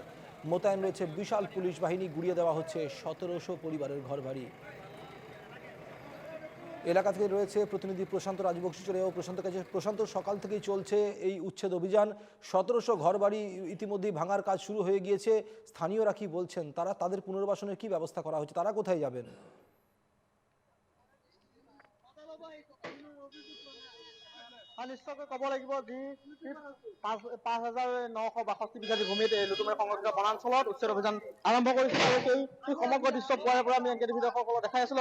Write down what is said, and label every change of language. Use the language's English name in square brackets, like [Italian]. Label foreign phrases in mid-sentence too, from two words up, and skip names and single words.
[Bangla] মোতায়েন রয়েছে বিশাল পুলিশ বাহিনী। গুড়িয়ে দেওয়া হচ্ছে ১৭০০ পরিবারের ঘরবাড়ি। এলাকা থেকে রয়েছে প্রতিনিধি প্রশান্ত রাজবংশী চলে যাবো প্রশান্ত কাছে। প্রশান্ত, সকাল থেকেই চলছে এই উচ্ছেদ অভিযান। ১৭০০ ঘরবাড়ি ইতিমধ্যেই ভাঙার কাজ শুরু হয়ে গিয়েছে। স্থানীয়রা কি বলছেন, তাদের পুনর্বাসনের কি ব্যবস্থা করা হচ্ছে, তারা কোথায় যাবেন? [Assamese] নিশ্চয়কৈ ক'ব লাগিব যি ৫,৯৬২ বিঘা ভূমিত লুটুমাৰী সংৰক্ষিত বনাঞ্চলত উচ্ছেদ অভিযান আৰম্ভ কৰিছিল আৰু সেই সমগ্ৰ দৃশ্য পুৱাৰে পৰা আমি এনকেটিভি দৰ্শকসকলক দেখাই আছিলো।